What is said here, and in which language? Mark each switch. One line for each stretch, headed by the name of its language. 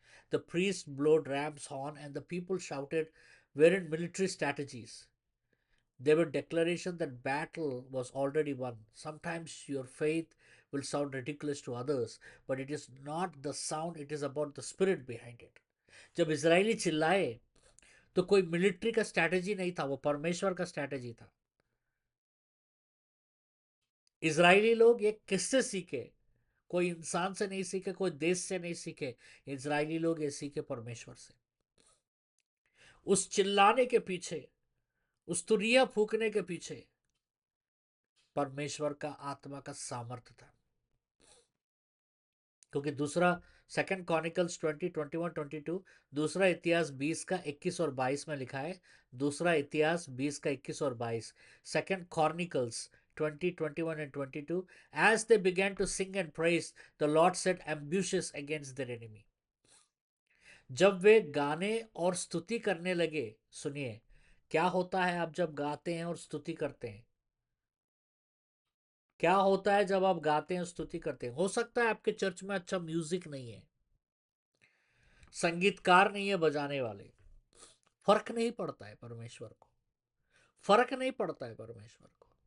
English: The priest blew ram's horn and the people shouted weren't military strategies. They were declaration that battle was already won. Sometimes your faith will sound ridiculous to others, but it is not the sound, it is about the spirit behind it.
Hindi: जब Israeli चिल्लाए तो कोई military का strategy नहीं था, वो परमेश्वर का स्ट्रैटेजी था। इजरायली लोग ये किससे सीखे? कोई इंसान से नहीं सीखे, कोई देश से नहीं सीखे। इजरायली लोग ये सीखे परमेश्वर से। उस चिल्लाने के पीछे, उस तुरिया फूकने के पीछे परमेश्वर का आत्मा का सामर्थ्य था। क्योंकि दूसरा सेकंड क्रॉनिकल्स 20:21-22, दूसरा इतिहास 20 का 21 और 22 में लिखा है। दूसरा इतिहास 20 का 21 और 22,
English: Second Chronicles 20:21-22, as they began to sing and praise, the Lord set ambushes against their enemy.
Hindi: जब वे गाने और स्तुति करने लगे, सुनिए क्या होता है आप जब गाते हैं और स्तुति करते हैं। क्या होता है जब आप गाते हैं स्तुति करते हैं? हो सकता है आपके चर्च में अच्छा म्यूजिक नहीं है, संगीतकार नहीं है बजाने वाले, फर्क नहीं पड़ता है परमेश्वर को, फर्क नहीं पड़ता है परमेश्वर को।